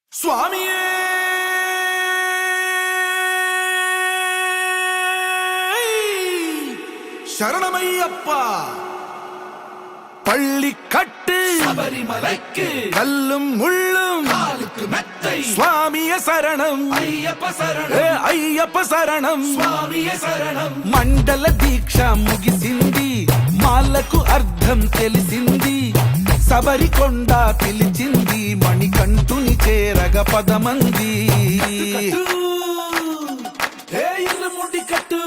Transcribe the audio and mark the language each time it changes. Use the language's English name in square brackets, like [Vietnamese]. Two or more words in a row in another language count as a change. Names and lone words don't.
[Tamil] சுவாமியே சரணமையப்பா. பள்ளி கட்டு சபரிமலைக்கு கல்லும் முள்ளும் காலுக்கு மெத்தை. சுவாமிய சரணம் ஐயப்ப சரணம் [Telugu] అయ్యప్ప శరణం స్వామియే శరణం. మండల దీక్ష ముగిసింది, మాలకు అర్థం తెలిసింది, శబరికొండ పిలిచింది, మణికంఠుని చేరగ పదమంది. ఇరుముడి కట్టు